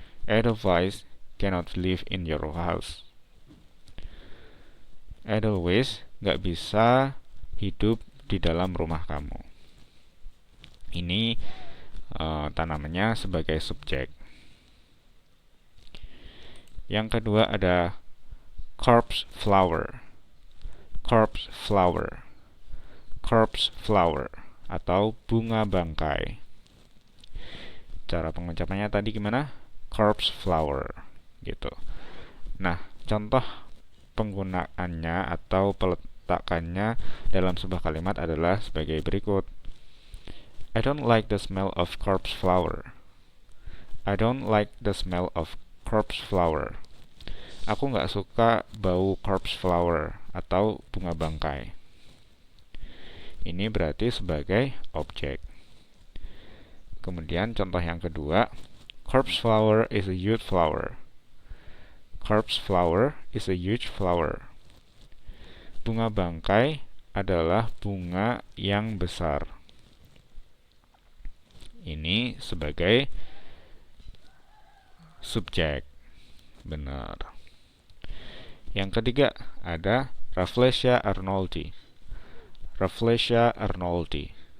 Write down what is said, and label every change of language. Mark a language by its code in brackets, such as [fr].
[en] Edelweiss cannot live in your house. [id] Edelweiss nggak bisa hidup di dalam rumah kamu. Ini tanamannya sebagai subjek. Yang kedua ada corpse flower. Corpse flower. Corpse flower atau bunga bangkai. Cara pengucapannya tadi gimana? Corpse flower gitu. Nah, contoh penggunaannya atau peletakannya dalam sebuah kalimat adalah sebagai berikut. [en] I don't like the smell of corpse flower. I don't like the smell of corpse flower. [id] Aku nggak suka bau corpse flower atau bunga bangkai. Ini berarti sebagai objek. Kemudian contoh yang kedua, [en] corpse flower is a huge flower. Corpse flower is a huge flower. [id] Bunga bangkai adalah bunga yang besar. Ini sebagai subjek. Benar. Yang ketiga ada Rafflesia arnoldi. Rafflesia arnoldi.